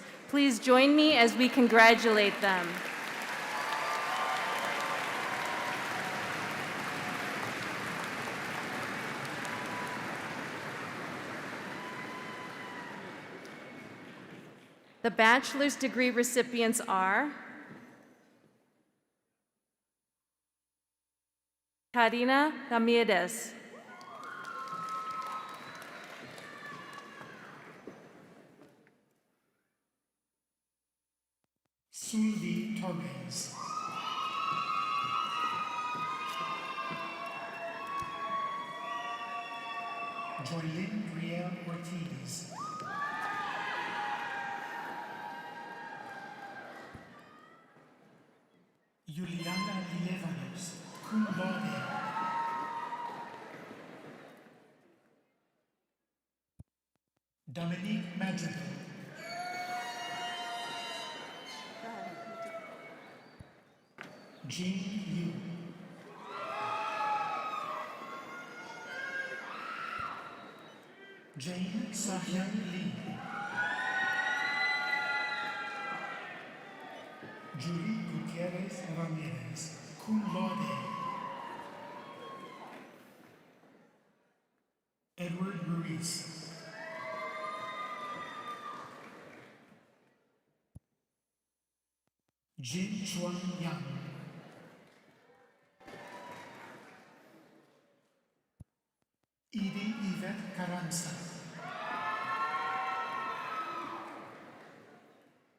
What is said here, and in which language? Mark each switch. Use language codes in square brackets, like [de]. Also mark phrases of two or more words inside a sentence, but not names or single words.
[en] Please join me as we congratulate them. The bachelor's degree recipients are Karina Ramirez, Sulvi Torres. Joylyn Brielle Ortiz. Juliana Lievanos, [la] cum laude. [en] Dominique Madrigal. Jean Liu. Jane Sahyan Lee. Julie Gutierrez Ramirez, [la] cum laude. [en] Edward Ruiz. Jin Chuan Yang. Edie Yvette Carranza.